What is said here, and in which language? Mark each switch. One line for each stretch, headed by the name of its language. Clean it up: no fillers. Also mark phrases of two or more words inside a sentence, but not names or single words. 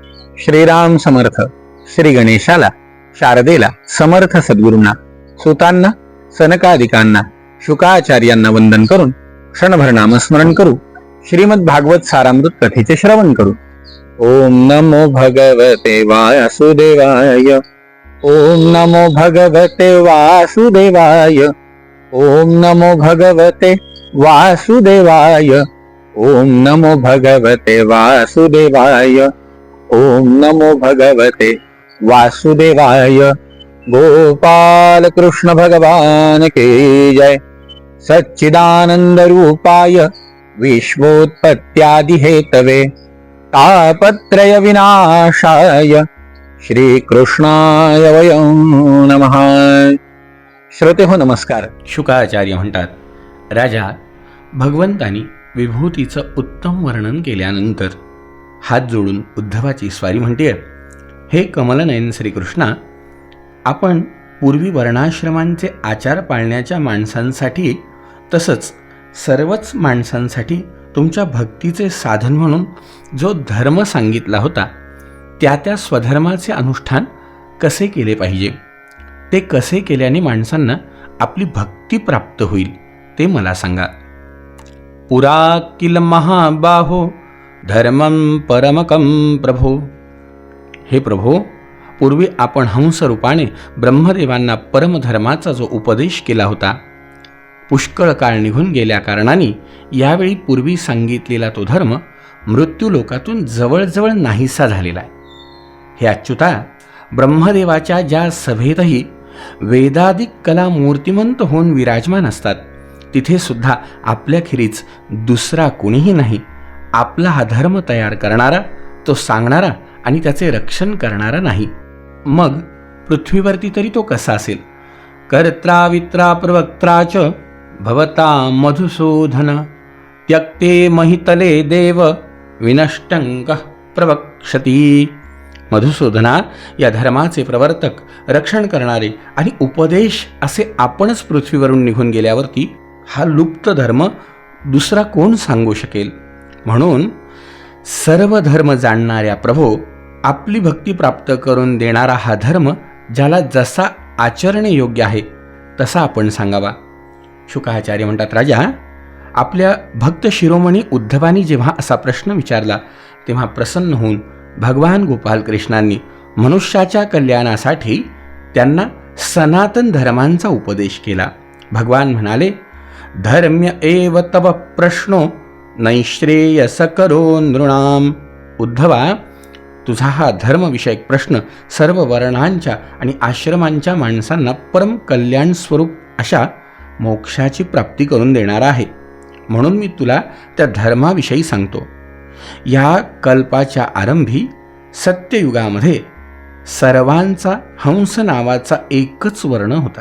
Marathi: श्रीराम समर्थ. श्री गणेशाला, शारदेला, समर्थ सद्गुरूंना, सुतांना, सनकादिकांना, शुकाचार्यांना वंदन करून क्षणभर नामस्मरण करू. श्रीमद भागवत सारामृत कथेचे श्रवण करू.
Sanskrit: ओम नमो भगवते वासुदेवाय. ओम नमो भगवते वासुदेवाय. ओम नमो भगवते वासुदेवाय. ओम नमो भगवते वासुदेवाय. ओम नमो भगवते वासुदेवाय.
Hindi: गोपाल कृष्ण भगवान की जय.
Sanskrit: सच्चिदानंद रूपाय विश्वोत्पत्त्यादि हेतवे तापत्रय विनाशाय श्रीकृष्णाय वयं नमः.
Marathi: श्रोते हो नमस्कार. शुकाचार्य म्हणतात, राजा, भगवंतानी विभूतीचं उत्तम वर्णन केल्यानंतर हात जोडून उद्धवाची स्वारी म्हणते, हे कमलनयन श्रीकृष्णा, आपण पूर्वी वर्णाश्रमांचे आचार पाळण्याच्या माणसांसाठी तसंच सर्वच माणसांसाठी तुमच्या भक्तीचे साधन म्हणून जो धर्म सांगितला होता, त्या स्वधर्माचे अनुष्ठान कसे केले पाहिजे, ते कसे केल्याने माणसांना आपली भक्ती प्राप्त होईल ते मला सांगा.
Sanskrit: पुरा किल महाबाहो धर्मं परमकं प्रभो.
Marathi: हे प्रभो, पूर्वी आपण हंसरूपाने ब्रह्मदेवांना परमधर्माचा जो उपदेश केला होता, पुष्कळ काळ निघून गेल्या कारणाने यावेळी पूर्वी सांगितलेला तो धर्म मृत्यूलोकातून जवळजवळ नाहीसा झालेला आहे. हे अच्युता, ब्रह्मदेवाच्या ज्या सभेतही वेदादिक कला मूर्तिमंत होऊन विराजमान असतात, तिथे सुद्धा आपल्याखेरीज दुसरा कोणीही नाही आपला हा धर्म तयार करणारा, तो सांगणारा आणि त्याचे रक्षण करणारा नाही. मग पृथ्वीवरती तरी तो कसा असेल?
Sanskrit: कर्त्रा वित्रा प्रवक्त्रा च भवता मधुसूदन त्यक्ते महितले देव विनष्टंक प्रवक्षती.
Marathi: मधुसूदना, या धर्माचे प्रवर्तक, रक्षण करणारे आणि उपदेश असे आपणच पृथ्वीवरून निघून गेल्यावरती हा लुप्त धर्म दुसरा कोण सांगू शकेल? म्हणून सर्व धर्म जाणणाऱ्या प्रभो, आपली भक्ती प्राप्त करून देणारा हा धर्म ज्याला जसा आचरणे योग्य आहे तसा आपण सांगावा. शुकाचार्य म्हणतात, राजा, आपल्या भक्त शिरोमणी उद्धवानी जेव्हा असा प्रश्न विचारला तेव्हा प्रसन्न होऊन भगवान गोपाल कृष्णांनी मनुष्याच्या कल्याणासाठी त्यांना सनातन धर्मांचा उपदेश केला. भगवान म्हणाले,
Sanskrit: धर्म्य एव तव प्रश्नो नैश्रेयसकरो नृणाम.
Marathi: उद्धवा, तुझा हा धर्मविषयक प्रश्न सर्व वर्णांच्या आणि आश्रमांच्या माणसांना परम कल्याण स्वरूप अशा मोक्षाची प्राप्ती करून देणारा आहे. म्हणून मी तुला त्या धर्माविषयी सांगतो. या कल्पाच्या आरंभी सत्ययुगामध्ये सर्वांचा हंस नावाचा एकच वर्ण होता.